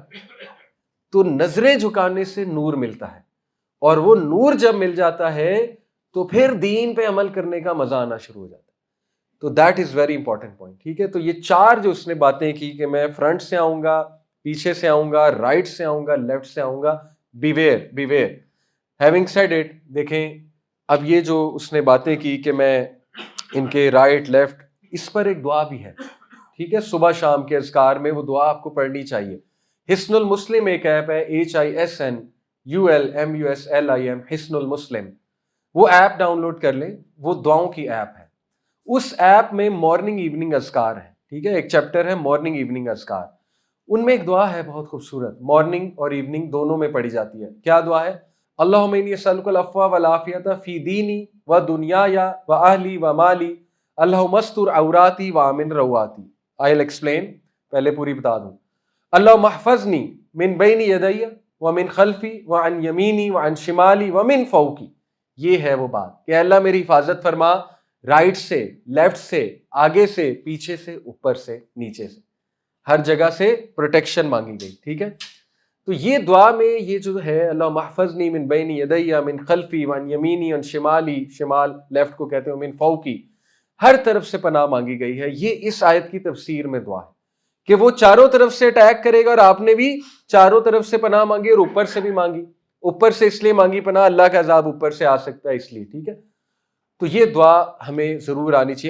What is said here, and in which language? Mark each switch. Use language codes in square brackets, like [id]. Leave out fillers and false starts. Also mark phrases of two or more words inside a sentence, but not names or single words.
[ur] تو نظریں جھکانے سے نور ملتا ہے، اور وہ نور جب مل جاتا ہے تو پھر دین پہ عمل کرنے کا مزہ آنا شروع ہو جاتا ہے. تو [en] that is very important point. [ur] ٹھیک ہے، تو یہ چار جو اس نے باتیں کی کہ میں فرنٹ سے آؤں گا، پیچھے سے آؤں گا، رائٹ سے آؤں گا، لیفٹ سے آؤں گا، [en] beware beware. having said it, [ur] دیکھیں اب یہ جو اس نے باتیں کی کہ میں ان کے رائٹ لیفٹ، اس پر ایک دعا بھی ہے. ٹھیک ہے، صبح شام کے اذکار میں وہ دعا آپ کو پڑھنی چاہیے. حسن المسلم ایک ایپ ہے، HISNULMUSLIM، حسن المسلم. وہ ایپ ڈاؤن لوڈ کر لیں، وہ دعاؤں کی ایپ ہے. اس ایپ میں [en] morning evening [ur] اذکار ہیں. ٹھیک ہے، ایک چیپٹر ہے [en] morning evening [ur] اذکار. ان میں ایک دعا ہے بہت خوبصورت، مارننگ اور ایوننگ دونوں میں پڑھی جاتی ہے. کیا دعا ہے؟ [ar] اللہم انی اسألک العفو والعافیۃ فی دینی و دنیای و اہلی و مالی، اللہم استر عوراتی و آمن رواتی. [en] I will explain, [ur] پہلے پوری بتا دوں. [ar] اللہم احفظنی من بین یدی و من خلفی و عن یمینی و عن شمالی و من فوقی. [ur] یہ ہے وہ بات کہ اللہ میری حفاظت فرما رائٹ سے، لیفٹ سے، آگے سے، پیچھے سے، اوپر سے، نیچے سے، ہر جگہ سے پروٹیکشن مانگی گئی. ٹھیک ہے، تو یہ دعا میں یہ جو ہے [ar] اللہ محفظنی من بین یدی من خلفی وعن یمینی وعن شمالی، [ur] شمال لیفٹ کو کہتے ہیں، [ar] من فوقی، [ur] ہر طرف سے پناہ مانگی گئی ہے. یہ اس آیت کی تفسیر میں دعا ہے کہ وہ چاروں طرف سے اٹیک کرے گا، اور آپ نے بھی چاروں طرف سے پناہ مانگی اور اوپر سے بھی مانگی. اوپر سے اس لیے مانگی پناہ، اللہ کا عذاب اوپر سے آ سکتا ہے اس لیے. ٹھیک ہے، تو یہ دعا ہمیں ضرور آنی چاہیے.